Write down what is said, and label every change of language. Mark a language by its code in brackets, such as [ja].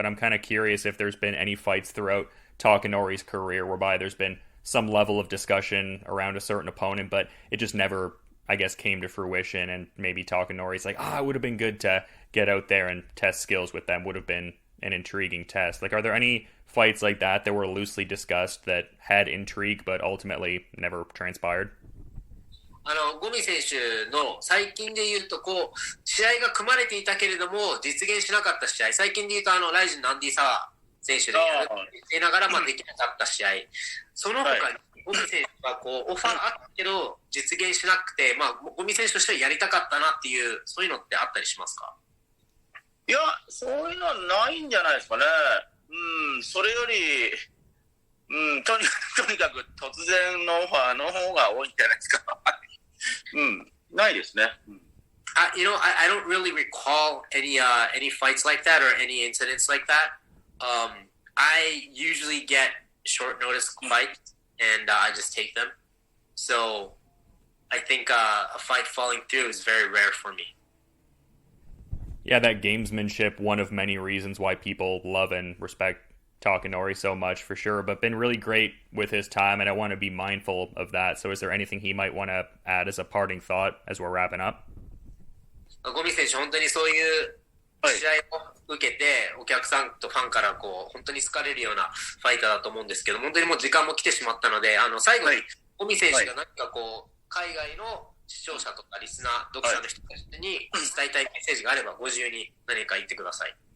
[en] But I'm kind of curious if there's been any fights throughout Takanori's career whereby there's been some level of discussion around a certain opponent, but it just never, I guess, came to fruition. And maybe Takanori's like, it would have been good to get out there and test skills with them. Would have been an intriguing test. Like, are there any fights like that were loosely discussed that had intrigue but ultimately never transpired? [ja] ゴミ選手の最近で言うと試合が組まれていたけれども実現しなかった試合、最近で言うとライジンのアンディ・サワー選手でやりながらできなかった試合、その他にゴミ選手がオファーあったけど実現しなくて、ゴミ選手としてはやりたかったなっていうそういうのってあったりしますか？いや、そういうのはないんじゃないですかね。それより、とにかく突然のオファーの方が多いんじゃないですか。ないですね。 [en] I don't really recall any fights like that or any incidents like that. I usually get short notice fights and I just take them. So I think a fight falling through is very rare for me. Yeah, that gamesmanship, one of many reasons why people love and respect Takanori so much, for sure, but been really great with his time, and I want to be mindful of that. So is there anything he might want to add as a parting thought as we're wrapping up? [ja] ゴミ選手、本当にそういう試合を受けて、お客さんとファンから本当に好かれるようなファイターだと思うんですけど、本当にもう時間も来てしまったので、最後にゴミ選手が何か海外の視聴者とかリスナー、読者の人たちに伝えたいメッセージがあればご自由に何か言ってください。